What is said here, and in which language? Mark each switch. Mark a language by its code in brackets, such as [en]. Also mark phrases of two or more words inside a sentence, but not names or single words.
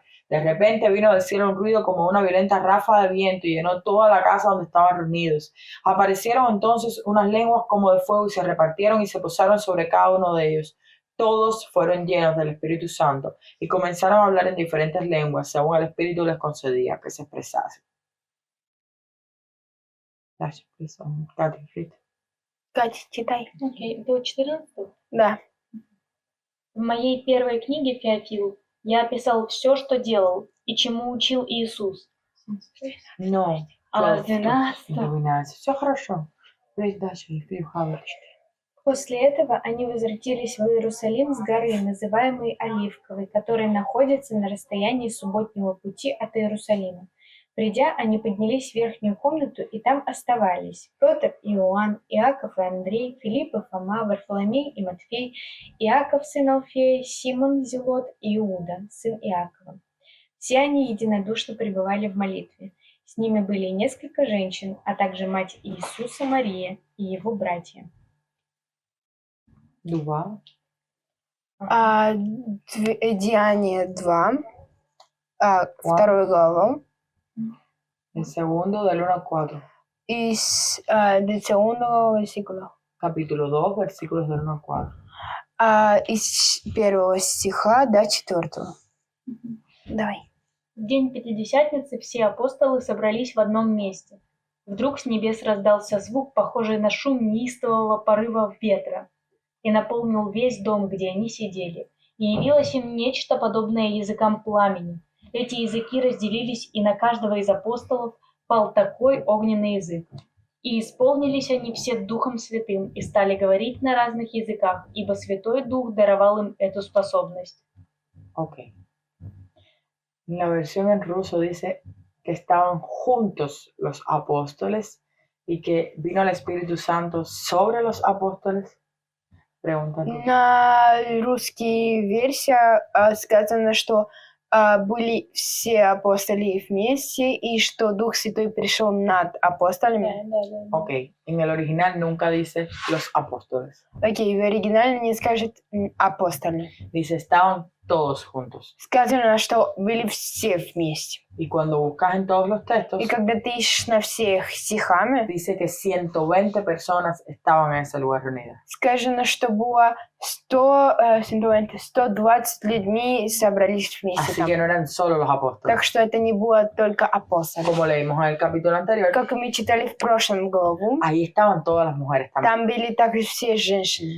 [es] De repente vino del cielo un ruido como una violenta ráfaga de viento y llenó toda la casa donde estaban reunidos. Aparecieron entonces unas lenguas como de fuego y se repartieron y se posaron sobre cada uno de ellos. Todos fueron llenos del Espíritu Santo y comenzaron a hablar en diferentes lenguas, según el Espíritu les concedía que se expresasen. [ru] Катя, читай. Окей, до 14. Да. В моей первой книге «Феофил» я описал все, что делал и чему учил Иисус. [es] No. [ru] А 12. Все хорошо. Дальше, [en] if you have it. [ru] После этого они возвратились в Иерусалим с горы, называемой Оливковой, которая находится на расстоянии субботнего пути от Иерусалима. Придя, они поднялись в верхнюю комнату и там оставались. Петр, Иоанн, Иаков и Андрей, Филипп и Фома, Варфоломей и Матфей, Иаков, сын Алфея, Симон Зелот и Иуда, сын Иакова. Все они единодушно пребывали в молитве. С ними были и несколько женщин, а также мать Иисуса Мария и его братья. Dubá. Деяние 2, 2 главу, [es] El segundo del 1 al 4. [ru] из [es] del segundo versículo. Capítulo 2, versículos del 1 al 4. [ru] Из 1 стиха до 4. Давай. В день Пятидесятницы все апостолы собрались в одном месте. Вдруг с небес раздался звук, похожий на шум неистового порыва ветра, и наполнил весь дом, где они сидели. И явилось им нечто подобное языкам пламени. Эти языки разделились, и на каждого из апостолов пал такой огненный язык. И исполнились они все Духом Святым и стали говорить на разных языках, ибо Святой Дух даровал им эту способность. Ok. [es] La versión en ruso dice que estaban juntos los apóstoles y que vino el Espíritu Santo sobre los apóstoles. Pregunta. [ru] На русской версии сказано, что были все апостоли вместе и что Дух Святой пришел над апостолами. Ok. [es] En el original nunca dice los apóstoles. [ru] Окей, в оригинале не скажет апостоли. [es] Dice estaban todos juntos. [ru] Сказано, что были все вместе. [es] Y cuando buscas en todos los textos, [ru] И когда ты ищешь на всех стихами, [es] dice que 120 personas estaban en ese lugar reunidas. [ru] сказано, что было 120 людьми собрались вместе [es] Así [ru] там. [es] que no eran solo los apóstoles. [ru] Так что это не было только апостолы. [es] Como leímos en el capítulo anterior, [ru] Как мы читали в прошлом главу, [es] ahí estaban todas las mujeres también. [ru] там были также все женщины.